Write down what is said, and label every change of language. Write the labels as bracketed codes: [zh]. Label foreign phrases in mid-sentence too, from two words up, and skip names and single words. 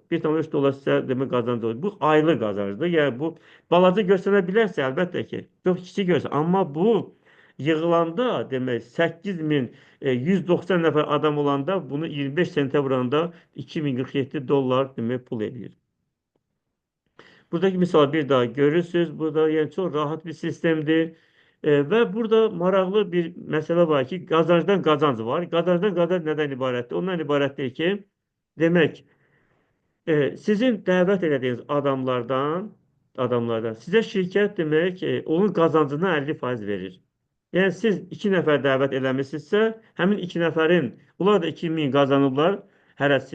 [az] 1,3 dolar sizə demək qazancı olur. Bu aylık qazancdır. Yəni bu balaca göstərə bilərsə əlbəttə ki, çox kiçik görsə, amma bu yığılanda demək 8.000 190 nəfər adam olanda bunu 25 sentə vuranda 2047 dollar demək pul edir. [tr] Buradaki misal bir daha görürsünüz. Burada yani çok rahat bir sistemdir. [az] Ve burada maraqlı bir mesele var ki qazancdan qazanc var. Qazancdan qazanc nədən ibarətdir? Ondan ibarətdir ki, demək, sizin dəvət etdiyiniz adamlardan sizə şirkət demək, onun qazancına 50% verir. Yəni siz 2 nəfər dəvət eləmisinizsə, həmin 2 nəfərin, onlar da 2.000 qazanıblar hərəsi.